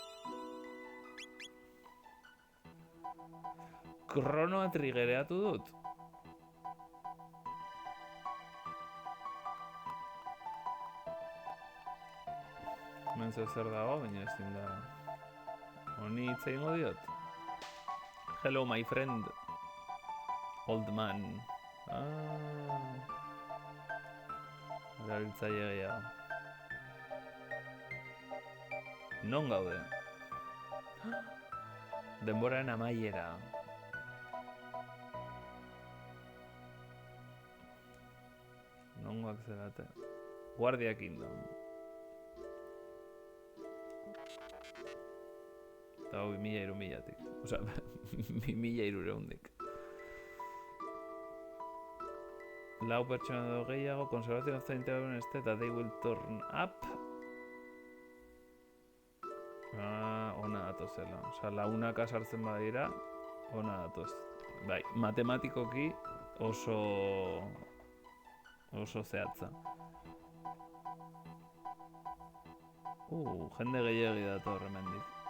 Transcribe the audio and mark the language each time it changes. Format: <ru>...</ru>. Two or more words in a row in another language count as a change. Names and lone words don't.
<eu>Kronoa triggereatu dut. Hemen zer dago, baina ezin da. Honi hitz egingo diot.</eu> <en>Hello, my friend. Old man.</en> <eu>Erabiltzaile gehiago. Non gaude? Denboraren amaiera. Nongoak zerate. Guardia Kingdom. Eta hau 2000-2000-tik. Osa, 2000-200-dik. Lau pertsona edo gehiago,</eu> <en>conservation of the interval eta they will turn up.</en> <eu>Ona datozela. Osa, launaka sartzen badira, ona datoz. Bai, matematikoki oso zehatza. Jende gehiagi dator hemendik.</eu>